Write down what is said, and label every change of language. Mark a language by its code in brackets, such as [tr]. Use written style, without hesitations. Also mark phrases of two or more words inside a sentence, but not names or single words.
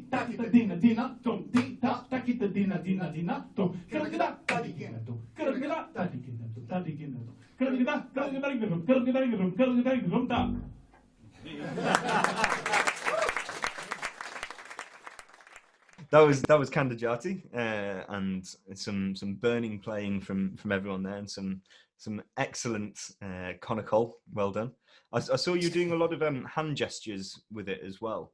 [en] takita dina dina, tom ti, ta, takita dina dina dina, tom, karagada, tadigina to, karagada, tadigina to, tadigina to, karagada, karagada, karagada, karagada, ta. That was Kandajati, and some burning playing from everyone there, and some excellent conical. Well done. I saw you doing a lot of hand gestures with it as well.